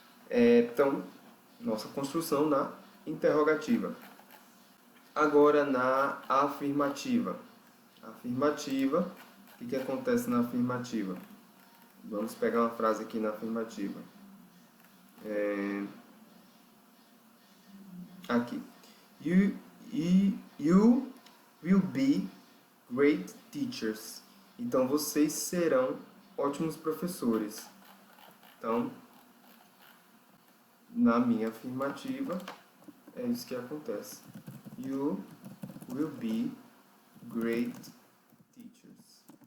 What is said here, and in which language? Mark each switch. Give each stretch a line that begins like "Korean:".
Portuguese: Então, nossa construção na interrogativa. Agora na afirmativa. Afirmativa, o que acontece na afirmativa? Vamos pegar uma frase aqui na afirmativa. Aqui.
English: You will be great teachers.
Portuguese: Então, vocês serão ótimos professores. Então, na minha afirmativa, é isso que acontece.
English: You will be great teachers.